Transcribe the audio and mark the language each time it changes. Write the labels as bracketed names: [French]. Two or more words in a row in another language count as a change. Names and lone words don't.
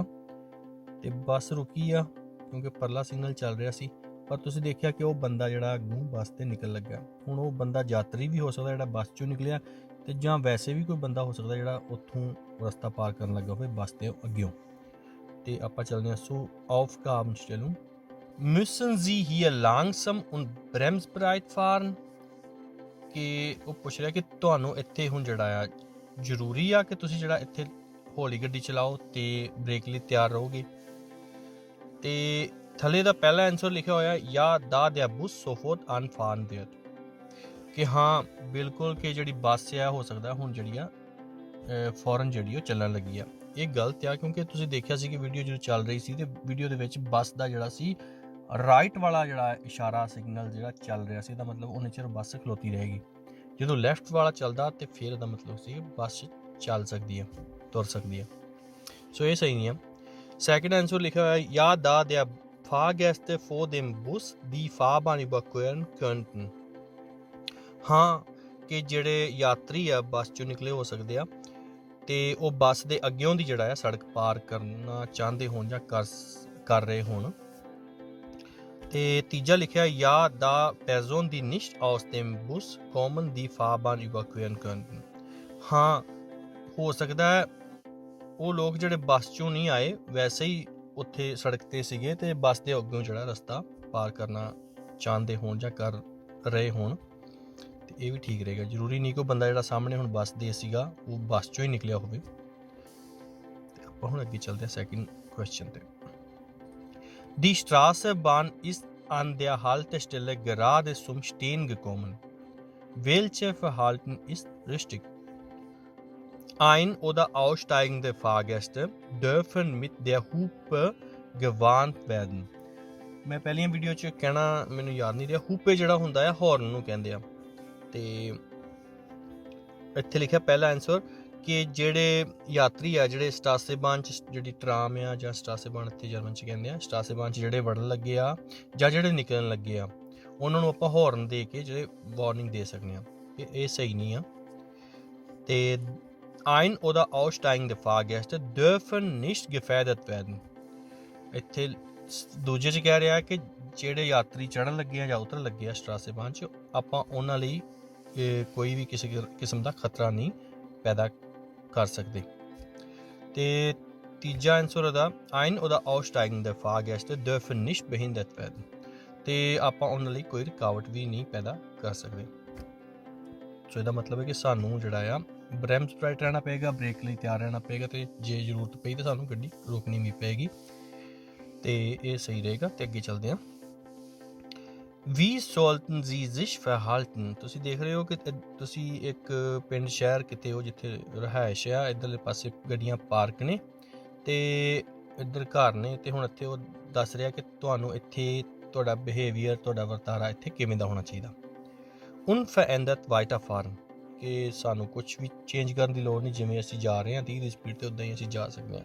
[Punjabi] ਤੇ ਬੱਸ ਰੁਕੀ ਆ ਕਿਉਂਕਿ ਪਰਲਾ ਸਿਗਨਲ ਚੱਲ ਰਿਹਾ ਸੀ, ਪਰ ਤੁਸੀਂ ਦੇਖਿਆ ਕਿ ਉਹ ਬੰਦਾ ਜਿਹੜਾ ਅੱਗੋਂ ਬੱਸ ਤੇ ਨਿਕਲ ਲੱਗਾ। ਹੁਣ ਉਹ ਬੰਦਾ ਯਾਤਰੀ ਵੀ ਹੋ ਸਕਦਾ ਜਿਹੜਾ ਬੱਸ ਚੋਂ ਨਿਕਲਿਆ, ਤੇ ਜਾਂ ਵੈਸੇ ਵੀ ਕੋਈ ਬੰਦਾ ਹੋ ਸਕਦਾ ਜਿਹੜਾ ਉੱਥੋਂ ਰਸਤਾ ਪਾਰ ਕਰਨ ਲੱਗਾ ਹੋਵੇ ਬੱਸ ਤੇ ਅੱਗਿਓਂ। ਤੇ ਆਪਾਂ ਚੱਲਦੇ ਹਾਂ। [German] ਸੋ Aufgabenstellung, müssen Sie hier langsam und bremsbereit fahren? [Punjabi] ਕਿ ਉਹ ਪੁੱਛ ਰਿਹਾ ਕਿ ਤੁਹਾਨੂੰ ਇੱਥੇ ਹੁਣ ਜਿਹੜਾ ਆ ਜ਼ਰੂਰੀ ਆ ਕਿ ਤੁਸੀਂ ਜਿਹੜਾ ਇੱਥੇ ਹੌਲੀ ਗੱਡੀ ਚਲਾਓ ਤੇ ਬ੍ਰੇਕ ਲਈ ਤਿਆਰ ਰਹੋਗੇ। ਤੇ ਥੱਲੇ ਦਾ ਪਹਿਲਾ ਆਨਸਰ ਲਿਖਿਆ ਹੋਇਆ ਜਾਂ ਦਾ [German] der Bus sofort anfahren wird, [Punjabi] ਕਿ ਹਾਂ ਬਿਲਕੁਲ ਕਿ ਜਿਹੜੀ ਬੱਸ ਆ ਹੋ ਸਕਦਾ ਹੁਣ ਜਿਹੜੀ ਆ ਫੌਰਨ ਜਿਹੜੀ ਉਹ ਚੱਲਣ ਲੱਗੀ ਆ। ਇਹ ਗਲਤ ਆ ਕਿਉਂਕਿ ਤੁਸੀਂ ਦੇਖਿਆ ਸੀ ਕਿ ਵੀਡੀਓ ਜਦੋਂ ਚੱਲ ਰਹੀ ਸੀ ਤੇ ਵੀਡੀਓ ਦੇ ਵਿੱਚ ਬੱਸ ਦਾ ਜਿਹੜਾ ਸੀ ਰਾਈਟ ਵਾਲਾ ਜਿਹੜਾ ਇਸ਼ਾਰਾ ਸਿਗਨਲ ਜਿਹੜਾ ਚੱਲ ਰਿਹਾ ਸੀ, ਇਹਦਾ ਮਤਲਬ ਉਨੇ ਚਿਰ ਬੱਸ ਖਲੋਤੀ ਰਹੇਗੀ। ਜਦੋਂ ਲੈਫਟ ਵਾਲਾ ਚੱਲਦਾ ਤੇ ਫਿਰ ਇਹਦਾ ਮਤਲਬ ਸੀ ਬੱਸ ਚੱਲ ਸਕਦੀ ਆ, ਤੁਰ ਸਕਦੀ ਆ। ਸੋ ਇਹ ਸਹੀ ਨਹੀਂ ਆ। [English] second answer [Punjabi] ਲਿਖਿਆ ਹੋਇਆ ਜਾਂ ਦਾ [German] der Fahrgäste vor dem Bus die Fahrbahn überqueren könnten। [Punjabi] ਹਾਂ ਕਿ ਜਿਹੜੇ ਯਾਤਰੀ ਆ ਬੱਸ ਚੋਂ ਨਿਕਲੇ ਹੋ ਸਕਦੇ ਆ ਤੇ ਉਹ ਬੱਸ ਦੇ ਅੱਗਿਓਂ ਦੀ ਜਿਹੜਾ ਆ ਸੜਕ ਪਾਰ ਕਰਨਾ ਚਾਹੁੰਦੇ ਹੋਣ ਜਾਂ ਕਰ ਰਹੇ ਹੋਣ। ਤੇ ਤੀਜਾ ਲਿਖਿਆ ਜਾਂ ਦਾ [German] Person die nicht aus dem Bus kommen die Fahrbahn überqueren könnten। [Punjabi] ਹਾਂ ਹੋ ਸਕਦਾ ਹੈ ਉਹ ਲੋਕ ਜਿਹੜੇ ਬੱਸ ਚੋਂ ਨਹੀਂ ਆਏ ਵੈਸੇ ਹੀ ਉੱਥੇ ਸੜਕ ਤੇ ਸੀਗੇ ਤੇ ਬੱਸ ਦੇ ਅੱਗੋਂ ਜਿਹੜਾ ਰਸਤਾ ਪਾਰ ਕਰਨਾ ਚਾਹੁੰਦੇ ਹੋਣ ਜਾਂ ਕਰ ਰਹੇ ਹੋਣ। ਤੇ ਇਹ ਵੀ ਠੀਕ ਰਹੇਗਾ। ਜ਼ਰੂਰੀ ਨਹੀਂ ਕਿ ਉਹ ਬੰਦਾ ਜਿਹੜਾ ਸਾਹਮਣੇ ਹੁਣ ਬੱਸ ਦੇ ਸੀਗਾ ਉਹ ਬੱਸ ਚੋਂ ਹੀ ਨਿਕਲਿਆ ਹੋਵੇ। ਤੇ ਆਪਾਂ ਹੁਣ ਅੱਗੇ ਚੱਲਦੇ ਹਾਂ [English] second question [Punjabi] ਤੇ। [German] Die Straßenbahn ist an der Haltestelle gerade zum Stehen gekommen. Welches Verhalten ist richtig? Ein- oder aussteigende Fahrgäste dürfen mit der Hupe gewarnt werden। [Punjabi] ਮੈਂ ਪਹਿਲੀਆਂ ਵੀਡੀਓ 'ਚ ਕਹਿਣਾ ਮੈਨੂੰ ਯਾਦ ਨਹੀਂ ਰਿਹਾ, ਹੂਪੇ ਜਿਹੜਾ ਹੁੰਦਾ ਆ ਹੌਰਨ ਨੂੰ ਕਹਿੰਦੇ ਆ। ਤੇ ਇੱਥੇ ਲਿਖਿਆ ਪਹਿਲਾ ਆਨਸਰ ਕਿ ਜਿਹੜੇ ਯਾਤਰੀ ਆ ਜਿਹੜੇ ਸਟਾਸੇਬਾਨ 'ਚ ਜਿਹੜੀ ਟਰਾਮ ਆ ਜਾਂ ਸਟਾਸੇਬਾਨ ਇੱਥੇ ਜਰਮਨ 'ਚ ਕਹਿੰਦੇ ਆ, ਸਟਾਸੇਬਾਨ 'ਚ ਜਿਹੜੇ ਵੜਨ ਲੱਗੇ ਆ ਜਾਂ ਜਿਹੜੇ ਨਿਕਲਣ ਲੱਗੇ ਆ ਉਹਨਾਂ ਨੂੰ ਆਪਾਂ ਹੌਰਨ ਦੇ ਕੇ ਜਿਹੜੇ ਵਾਰਨਿੰਗ ਦੇ ਸਕਦੇ ਆ। ਇਹ ਸਹੀ ਨਹੀਂ ਆ। [German] ਤੇ ein- oder aussteigende Fahrgäste dürfen nicht gefährdet werden। [Punjabi] ਇੱਥੇ ਦੂਜੇ 'ਚ ਕਹਿ ਰਿਹਾ ਕਿ ਜਿਹੜੇ ਯਾਤਰੀ ਚੜ੍ਹਨ ਲੱਗੇ ਆ ਜਾਂ ਉਤਰਨ ਲੱਗੇ ਆ ਸਟਰਾਸੇਬਾਨ 'ਚ, ਆਪਾਂ ਉਹਨਾਂ ਲਈ ਕੋਈ ਵੀ ਕਿਸੇ ਕਿਸਮ ਦਾ ਖਤਰਾ ਨਹੀਂ ਪੈਦਾ ਕਰ ਸਕਦੇ। ਤੇ ਤੀਜਾ ਆਨਸਰ ਉਹਦਾ [German] ein- oder aussteigende Fahrgäste dürfen nicht behindert werden, [Punjabi] ਤੇ ਆਪਾਂ ਉਹਨਾਂ ਲਈ ਕੋਈ ਰੁਕਾਵਟ ਵੀ ਨਹੀਂ ਪੈਦਾ ਕਰ ਸਕਦੇ। ਸੋ ਇਹਦਾ ਮਤਲਬ ਹੈ ਕਿ ਸਾਨੂੰ ਜਿਹੜਾ ਆ [German] Brems bereit [Punjabi] ਰਹਿਣਾ ਪਏਗਾ, ਬ੍ਰੇਕ ਲਈ ਤਿਆਰ ਰਹਿਣਾ ਪਏਗਾ, ਤੇ ਜੇ ਜ਼ਰੂਰਤ ਪਈ ਤਾਂ ਸਾਨੂੰ ਗੱਡੀ ਰੋਕਣੀ ਵੀ ਪਏਗੀ। ਤੇ ਇਹ ਸਹੀ ਰਹੇਗਾ। ਤੇ ਅੱਗੇ ਚੱਲਦੇ ਹਾਂ। [German] Wie sollten Sie sich verhalten? [Punjabi] ਤੁਸੀਂ ਦੇਖ ਰਹੇ ਹੋ ਕਿ ਤੁਸੀਂ ਇੱਕ ਪਿੰਡ ਸ਼ਹਿਰ ਕਿਤੇ ਹੋ ਜਿੱਥੇ ਰਿਹਾਇਸ਼ ਆ, ਇੱਧਰਲੇ ਪਾਸੇ ਗੱਡੀਆਂ ਪਾਰਕ ਨੇ ਤੇ ਇੱਧਰ ਘਰ ਨੇ, ਤੇ ਹੁਣ ਇੱਥੇ ਉਹ ਦੱਸ ਰਿਹਾ ਕਿ ਤੁਹਾਨੂੰ ਇੱਥੇ ਤੁਹਾਡਾ ਬਿਹੇਵੀਅਰ, ਤੁਹਾਡਾ ਵਰਤਾਰਾ ਇੱਥੇ ਕਿਵੇਂ ਦਾ ਹੋਣਾ ਚਾਹੀਦਾ। [German] Unverändert weiterfahren, [Punjabi] ਕਿ ਸਾਨੂੰ ਕੁਝ ਵੀ ਚੇਂਜ ਕਰਨ ਦੀ ਲੋੜ ਨਹੀਂ, ਜਿਵੇਂ ਅਸੀਂ ਜਾ ਰਹੇ ਹਾਂ 30 ਦੀ ਸਪੀਡ ਤੇ ਉੱਦਾਂ ਹੀ ਅਸੀਂ ਜਾ ਸਕਦੇ ਹਾਂ।